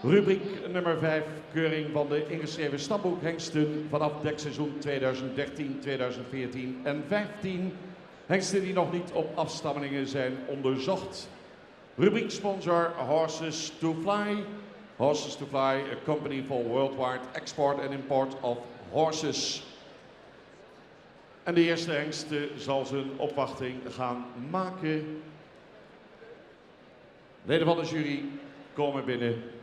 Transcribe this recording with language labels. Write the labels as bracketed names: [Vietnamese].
[Dutch] Rubriek nummer 5, keuring van de ingeschreven stamboekhengsten vanaf dekseizoen 2013, 2014 en 15. Hengsten die nog niet op afstammelingen zijn onderzocht. Rubriek sponsor [English] Horses to Fly. Horses to Fly, a company for worldwide export and import of horses. [Dutch] En de eerste hengst zal zijn opwachting gaan maken. Leden van de jury komen binnen.